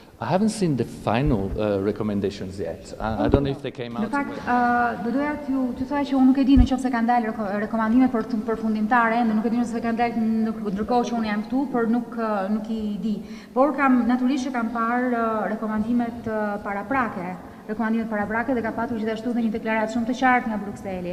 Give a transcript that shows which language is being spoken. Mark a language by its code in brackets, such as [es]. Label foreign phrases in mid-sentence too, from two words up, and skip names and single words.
[en] I haven't seen the final recommendations yet. I don't know if they came out. [sq] Në fakt, do doja t'ju thoya që unë nuk e di nëse kanë dalë rekomandimet përfundimtare, nuk e di nëse kanë dalë ndërkohë që unë jam këtu, por nuk I di. Por natyrisht që kam parë rekomandimet paraprake. Rekomandimet paraprake dhe ka patur gjithashtu dhe një deklaratë shumë të qartë nga Brukseli.